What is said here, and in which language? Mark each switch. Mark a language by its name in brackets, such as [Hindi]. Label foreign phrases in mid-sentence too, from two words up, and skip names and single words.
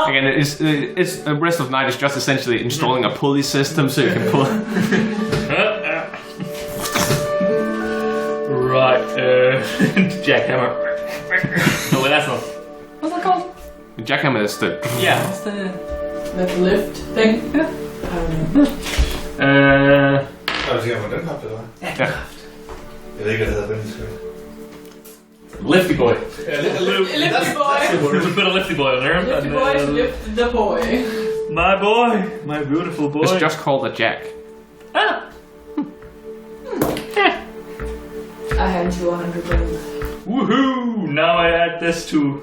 [English] Again, it's the rest of the night is just essentially installing a pulley system so you can pull. Right, jackhammer. No, wait, that's not. What's that called? The jackhammer is the... Yeah, what's the... That lift thing? I don't know. [Danish] Har du sikkert, hvordan har det var? Ja. Jeg ved ikke, hvad det hedder på engelsk. [English] Lifty boy. Lifty boy. There's a bit of lifty boy on there. Lifty boy, lift the boy. My boy, my beautiful boy. It's just called a jack. Ah. I hand you 100 gold. Woohoo! Now I add this to